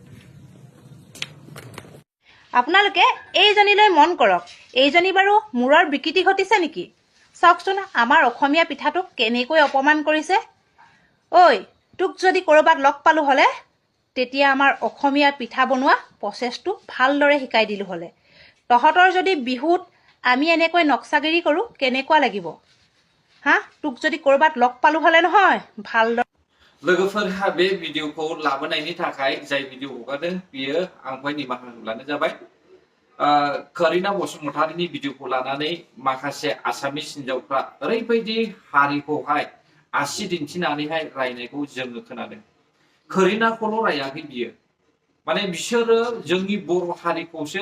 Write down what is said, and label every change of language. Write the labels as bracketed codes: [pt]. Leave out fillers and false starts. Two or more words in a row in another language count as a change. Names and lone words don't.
[as] আপোনালোকে এইজনীলৈ মন কৰক এইজনী বাৰু মূৰৰ বিকৃতি ঘটিছে নেকি চাওকচোন আমাৰ অসমীয়া পিঠাটোক কেনেকৈ অপমান কৰিছে ঐ তোক যদি ক'ৰবাত লগ পালোঁ হ'লে তেতিয়া আমাৰ অসমীয়া পিঠা বনোৱা প্ৰচেছটো ভালদৰে শিকাই দিলোঁ হ'লে তহঁতৰ যদি বিহুত আমি এনেকৈ নক্সাগিৰি কৰোঁ কেনেকুৱা লাগিব হা তোক যদি ক'ৰবাত লগ পালোঁ হ'লে নহয় ভালদৰে [brx] लोगोफोरहा बे भिडिअखौ लाबोनायनि थाखाय जाय भिडिअ हगारदों बियो आंखौहाय निमाहा होब्लानो जाबाय करिना बसुमतारीनि भिडिअखौ लानानै माखासे आसामिस हिन्जावफ्रा ओरैबायदि हारिखौहाय आसि दिन्थिनानैहाय रायनायखौ जोङो खोनादों करिनाखौल' रायाखै बियो माने बिसोरो जोंनि बर' हारिखौसो